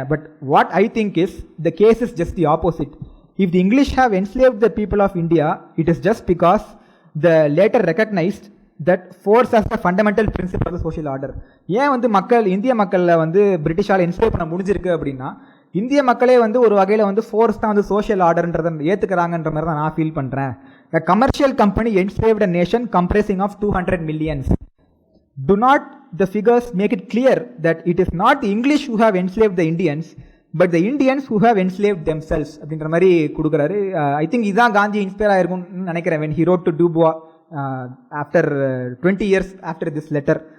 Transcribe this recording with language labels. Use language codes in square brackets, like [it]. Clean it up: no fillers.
[en] But what I think is the case is just the opposite. If the English have enslaved the people of India, it is just because the latter recognised that force as a fundamental principle of the social order. [ta] ஏன் வந்து இந்திய மக்களில் வந்து பிரிட்டிஷால் enslave பண்ண முடிஞ்சிருக்கு அப்படின்னா, இந்திய மக்களே வந்து ஒரு வகையில் வந்து ஃபோர்ஸ் தான் வந்து சோஷியல் ஆர்டர்ன்றதை ஏற்றுக்கிறாங்கன்ற மாதிரி தான் நான் ஃபீல் பண்ணுறேன். [en] A commercial company enslaved a nation comprising of 200 millions. Do not the figures make it clear that it is not the English who have enslaved the Indians, but the Indians who have enslaved themselves [ta] அப்படின்ற மாதிரி கொடுக்குறாரு. I think இதுதான் Gandhi inspire ஆயிருக்கும்னு நினைக்கிறேன். [en] when he wrote to Dubois after 20 years after this letter.